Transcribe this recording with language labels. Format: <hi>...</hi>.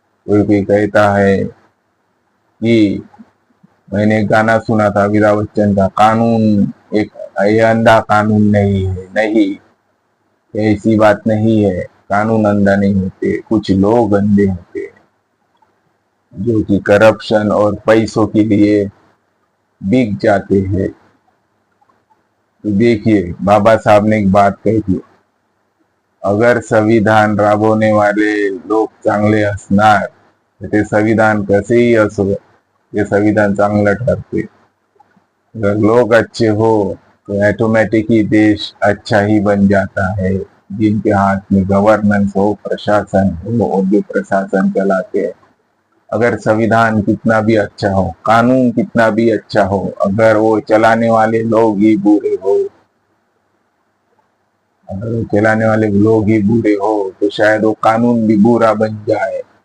<hi>कोई कहता है कि मैंने गाना सुना था अमिताभ बच्चन का, कानून एक ये अंधा कानून नहीं है। नहीं, ऐसी बात नहीं है। कानून अंधा नहीं होते, कुछ लोग अंधे होते हैं जो कि करप्शन और पैसों के लिए बिक जाते हैं। तो देखिए, बाबा साहब ने एक बात कही थी,</hi> <mr>अगर संविधान राबवणे वाले लोक चांगले असणार तर ते संविधान कसेही असो, ते संविधान चांगलं ठरते.</mr> <hi>अगर लोग अच्छे हो तो ऑटोमेटिक ही देश अच्छा ही बन जाता है. जिनके हाथ में गवर्नेंस हो, प्रशासन हो, और जो प्रशासन चलाते हैं, अगर संविधान कितना भी अच्छा हो, कानून कितना भी अच्छा हो, अगर वो चलाने वाले लोग ही बुरे हो, अगर वो चलाने वाले लोग ही बुरे हो, तो शायद वो कानून भी बुरा बन जाए.</hi>